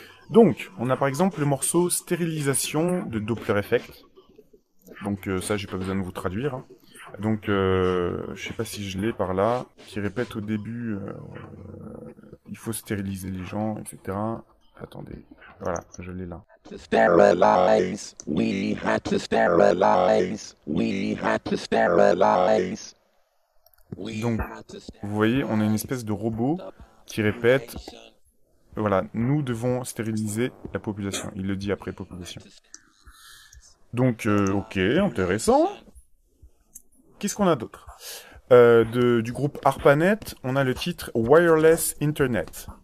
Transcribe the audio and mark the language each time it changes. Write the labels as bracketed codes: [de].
[fr] Donc, on a par exemple le morceau Stérilisation de Doppler Effect. Donc ça, j'ai pas besoin de vous traduire. Hein. Donc, je sais pas si je l'ai par là, qui répète au début, il faut stériliser les gens, etc. Attendez, voilà, je l'ai là. [en] Sterilize, we had to sterilize, we had to sterilize. [fr] Donc, vous voyez, on a une espèce de robot qui répète, voilà, nous devons stériliser la population. Il le dit après population. Donc, ok, intéressant. Qu'est-ce qu'on a d'autre? Du groupe ARPANET, on a le titre Wireless Internet.